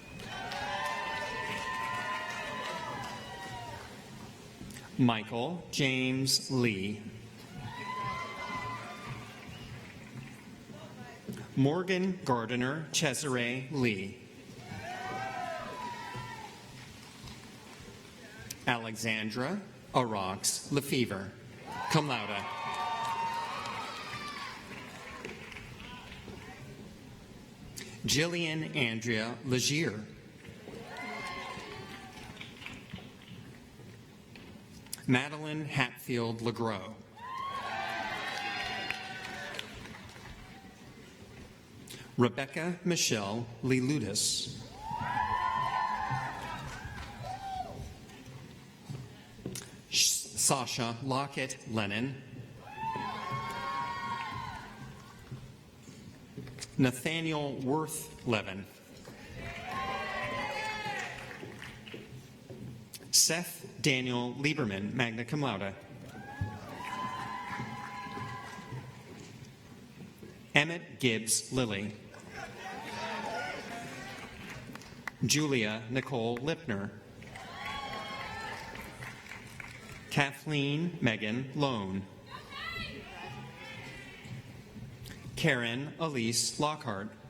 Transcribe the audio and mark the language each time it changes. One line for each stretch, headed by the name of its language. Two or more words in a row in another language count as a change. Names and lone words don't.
English: Michael James Lee. Morgan Gardiner Cesare Lee. Alexandra Arax Lefevre,
Latin: cum laude.
English: Jillian Andrea Legier. Madeline Hatfield Legros. Rebecca Michelle Leludis. Sasha Lockett Lennon. Nathaniel Worth Levin. Seth Daniel Lieberman,
Latin: magna cum laude.
English: Emmett Gibbs Lilly. Julia Nicole Lipner. Kathleen Megan Lone. Karen Elise Lockhart.